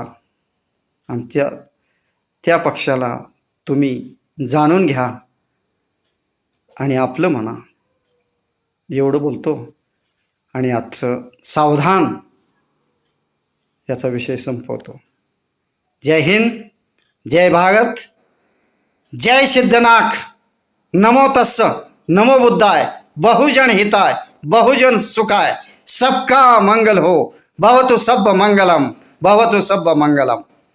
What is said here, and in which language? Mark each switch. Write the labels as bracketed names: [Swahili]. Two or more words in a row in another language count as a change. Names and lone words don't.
[Marathi] आमच्या त्या पक्षाला तुम्ही जाणून घ्या आणि आपलं म्हणा. एवढं बोलतो आणि आजचं सावधान याचा विषय संपवतो. जय हिंद, जय भारत, जय सिद्धनाथ, [Pali] नमो तस्स, नमो बुद्धाय, बहुजन हिताय, बहुजन सुखाय, [Hindi] सबका मंगल हो, [Pali] भवतु सब मंगलम, भवतु सब मंगलम.